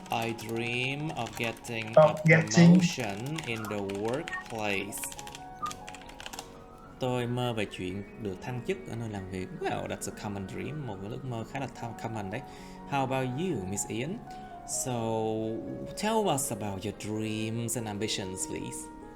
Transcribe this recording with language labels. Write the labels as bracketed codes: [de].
[en] I dream of getting a promotion in the workplace. [vi] Tôi mơ về chuyện được thăng chức ở nơi làm việc. [en] Well, that's a common dream, [vi] một cái ước mơ khá là common đấy. [en] How about you, Miss Ian? So, tell us about your dreams and ambitions, please.